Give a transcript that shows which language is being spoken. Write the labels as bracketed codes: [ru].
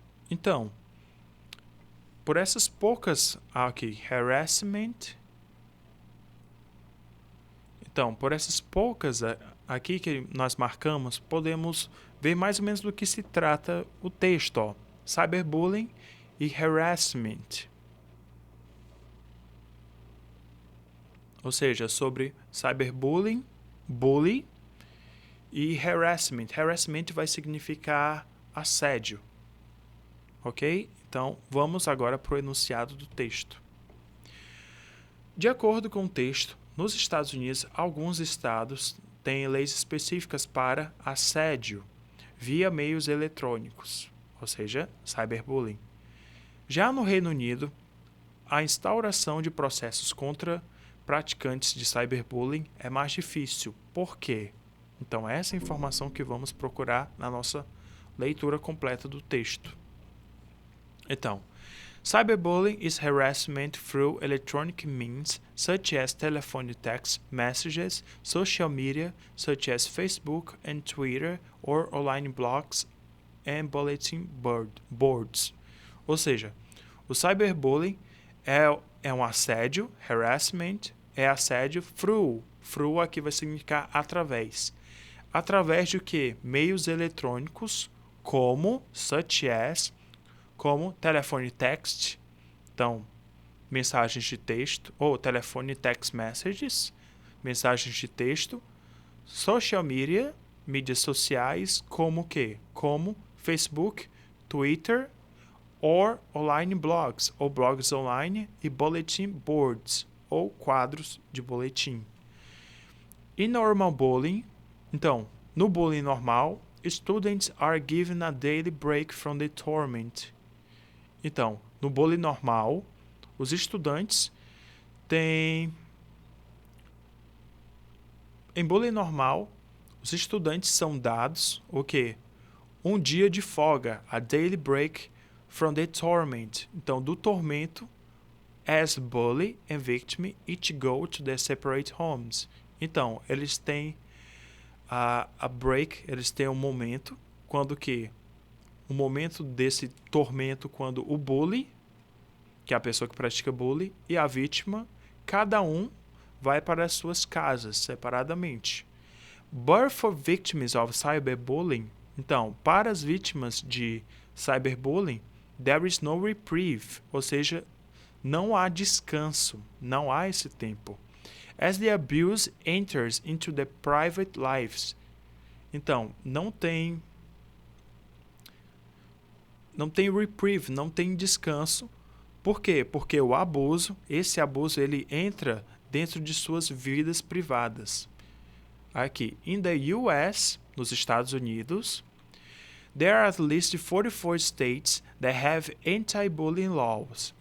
[pt] Então, por essas poucas aqui, harassment. Então, por essas poucas aqui que nós marcamos, podemos ver mais ou menos do que se trata o texto, ó. Cyberbullying e harassment. Ou seja, sobre cyberbullying, bully e harassment. Harassment vai significar assédio. Ok? Então, vamos agora para o enunciado do texto. De acordo com o texto, nos Estados Unidos, alguns estados têm leis específicas para assédio via meios eletrônicos, ou seja, cyberbullying. Já no Reino Unido, a instauração de processos contra praticantes de cyberbullying é mais difícil. Por quê? Então, essa é a informação que vamos procurar na nossa leitura completa do texto. [en] Então, cyberbullying is harassment through electronic means such as telephone text messages, social media such as Facebook and Twitter, or online blogs and bulletin boards. [pt] Ou seja, o cyberbullying é um assédio, harassment, é assédio through. Through aqui vai significar através. Através de quê? Meios eletrônicos como, [en] such as, [pt] como [en] telefone text, [pt] então, mensagens de texto, ou [en] telefone text messages, [pt] mensagens de texto, [en] social media, [pt] mídias sociais, como o quê? Como Facebook, Twitter, [en] or online blogs, [pt] ou blogs online, e [en] bulletin boards, [pt] ou quadros de boletim. [en] In normal bullying, [pt] então, no bullying normal, [en] students are given a daily break from the torment. [pt] Então, no bullying normal, os estudantes têm... Em bullying normal, os estudantes são dados o quê? Um dia de folga, [en] a daily break from the torment. [pt] Então, do tormento, [en] as bully and victim each go to their separate homes. [pt] Então, eles têm a break, eles têm um momento, quando que? O momento desse tormento, quando o bully, que é a pessoa que pratica bullying, e a vítima, cada um vai para as suas casas, separadamente. [en] But for victims of cyberbullying, [pt] então, para as vítimas de cyberbullying, [en] there is no reprieve, [pt] ou seja, não há descanso, não há esse tempo. [en] As the abuse enters into their private lives. [pt] Então, não tem reprieve, não tem descanso. Por quê? Porque o abuso, esse abuso, ele entra dentro de suas vidas privadas. [en] Aqui, in the US, [pt] nos Estados Unidos, [en] there are at least 44 states that have anti-bullying laws.